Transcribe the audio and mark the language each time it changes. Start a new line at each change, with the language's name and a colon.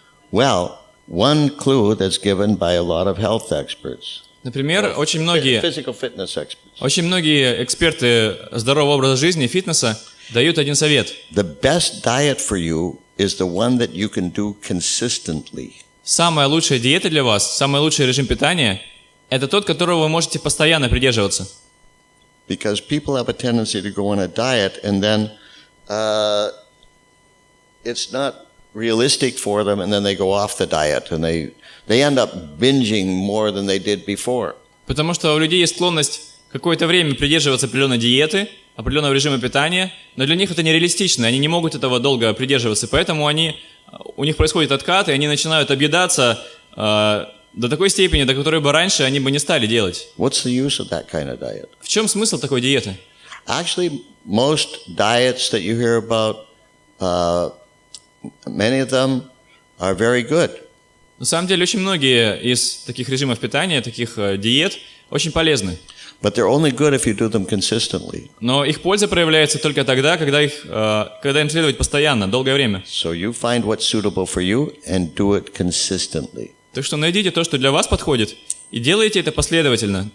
English: Well, one clue that's given by a lot of health experts.
Russian: Например, очень многие эксперты здорового образа жизни и фитнеса дают один совет.
English: The best diet for you is the one that you can do consistently.
Russian: Самая лучшая диета для вас, самый лучший режим питания – это тот, которого вы можете постоянно придерживаться.
English: Because people have a tendency to go on a diet and then it's not realistic for them and then they go off the diet and they end up binging more than they did before.
Russian: Потому что у людей есть склонность какое-то время придерживаться определенной диеты, определенного режима питания, но для них это нереалистично, они не могут этого долго придерживаться, поэтому у них происходит откат, и они начинают объедаться до такой степени, до которой бы раньше они бы не стали делать.
English: What's the use of that kind of diet?
Russian: В чем смысл такой диеты?
English: Actually, most diets that you hear about, many of them are very good.
Russian: На самом деле, очень многие из таких режимов питания, таких диет, очень полезны.
English: But they're only good if you do them consistently.
Russian: Но их польза проявляется только тогда, когда им следовать постоянно, долгое время.
English: So you find what's suitable for you and do it consistently.
Russian: Так что найдите то, что для вас подходит, и делайте это последовательно.